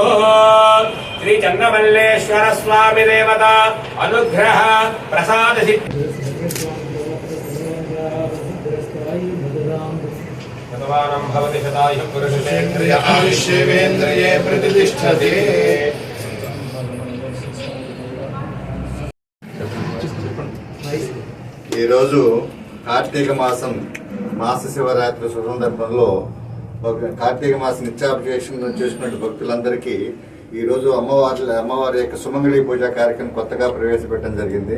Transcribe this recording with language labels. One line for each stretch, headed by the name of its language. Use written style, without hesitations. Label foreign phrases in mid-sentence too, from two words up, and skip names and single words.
Sanskrit: श्री चन्द्रमल्लेश्वर स्वामी देवता अनुग्रह प्रसाद सिद्धि शतमानं भवति शतायुः पुरुषेन्द्रिय आयुष्येवेन्द्रिये प्रतिष्ठते।
Telugu: ఈరోజు కార్తీక మాసం మాస శివరాత్రి సందర్భంలో కార్తీక మాసం నిత్యాభిషేకం చేసుకున్న భక్తులందరికీ ఈరోజు అమ్మవారి యొక్క సుమంగళి పూజా కార్యక్రమం కొత్తగా ప్రవేశపెట్టడం జరిగింది.